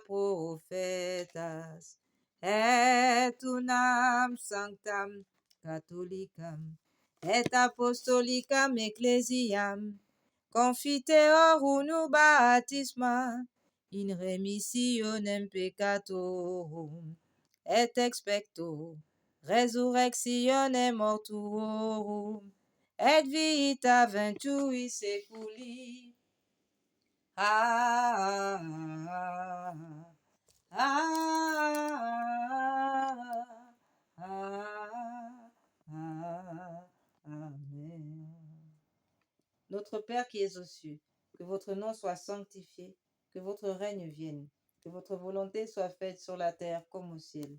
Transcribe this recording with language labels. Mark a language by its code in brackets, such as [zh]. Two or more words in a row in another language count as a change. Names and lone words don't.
[la] prophetas, et unam sanctam catholicam, et apostolicam ecclesiam, confiteor unu baptisma, in remissionem peccatorum, et expecto resurrectionem mortuorum, et vita ventui seculi. Amen. Ah, ah, ah, Amen. [fr] Notre Père qui es aux cieux, que votre nom soit sanctifié, que votre règne vienne, que votre volonté soit faite sur la terre comme au ciel.